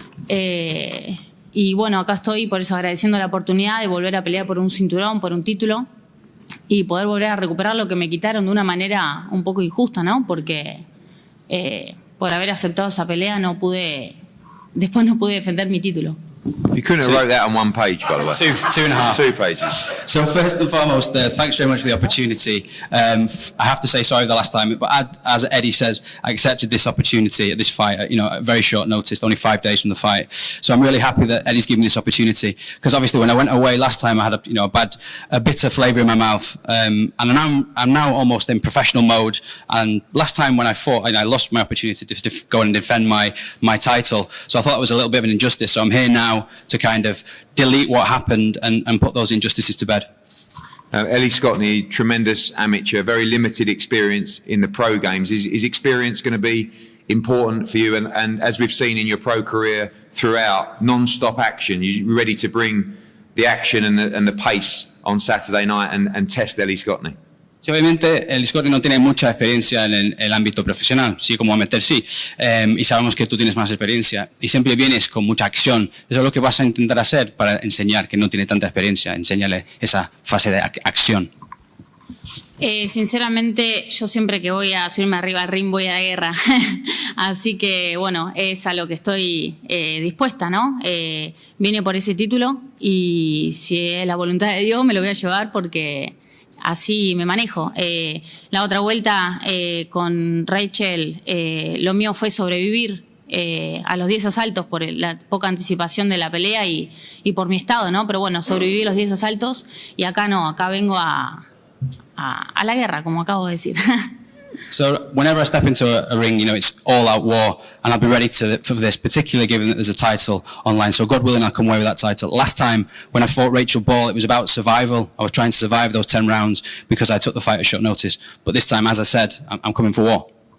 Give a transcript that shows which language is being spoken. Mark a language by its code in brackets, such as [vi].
[es] Y bueno, acá estoy por eso agradeciendo la oportunidad de volver a pelear por un cinturón, por un título y poder volver a recuperar lo que me quitaron de una manera un poco injusta, ¿no? Porque por haber aceptado esa pelea después no pude defender mi título. [en] You couldn't have wrote that on one page, by the way. Two and a half. 2 pages. So first and foremost, thanks very much for the opportunity. I have to say sorry the last time, but as Eddie says, I accepted this opportunity at this fight, at very short notice, only 5 days from the fight. So I'm really happy that Eddie's given me this opportunity, because obviously when I went away last time, I had a bitter flavour in my mouth, and I'm now almost in professional mode. And last time when I fought, I lost my opportunity to go and defend my title. So I thought it was a little bit of an injustice. So I'm here now to kind of delete what happened and put those injustices to bed. Ellie Scotney, tremendous amateur, very limited experience in the pro games. Is experience going to be important for you? And as we've seen in your pro career throughout, non-stop action, you're ready to bring the action and the pace on Saturday night and test Ellie Scotney? [es] Sí, obviamente el Scotty no tiene mucha experiencia en el ámbito profesional, sí, como amateur sí, y sabemos que tú tienes más experiencia y siempre vienes con mucha acción. Eso es lo que vas a intentar hacer para enseñar que no tiene tanta experiencia, enséñale esa fase de acción. Sinceramente, yo siempre que voy a subirme arriba al ring voy a la guerra. Así que, bueno, es a lo que estoy dispuesta, ¿no? Vine por ese título y si es la voluntad de Dios me lo voy a llevar porque así me manejo. La otra vuelta con Rachel, lo mío fue sobrevivir a los 10 asaltos por la poca anticipación de la pelea y por mi estado, ¿no? Pero bueno, sobreviví los 10 asaltos y acá no, acá vengo a la guerra, como acabo de decir. [en] So whenever I step into a ring, it's all-out war, and I'll be ready for this, particularly given that there's a title online. So God willing, I'll come away with that title. Last time, when I fought Rachel Ball, it was about survival. I was trying to survive those 10 rounds because I took the fight at short notice. But this time, as I said, I'm coming for war.